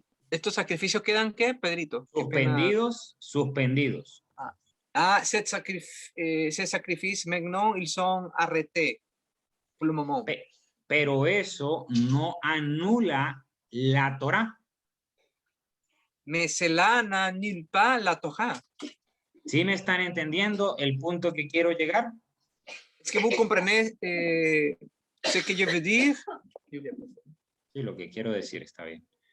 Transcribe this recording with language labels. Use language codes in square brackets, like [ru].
[es] ¿Estos sacrificios quedan qué, Pedrito? Suspendidos. [fr] Ces sacrifices maintenant, ils sont arrêtés pour le moment. [es] Pero eso no anula la Torá. [fr] Mais cela n'annule pas la Torah. [es] ¿Sí me están entendiendo el punto que quiero llegar? [fr] ¿Es que vous comprenez ce que je veux dire? [es] Biblia, por favor. Sí, lo que quiero decir está bien.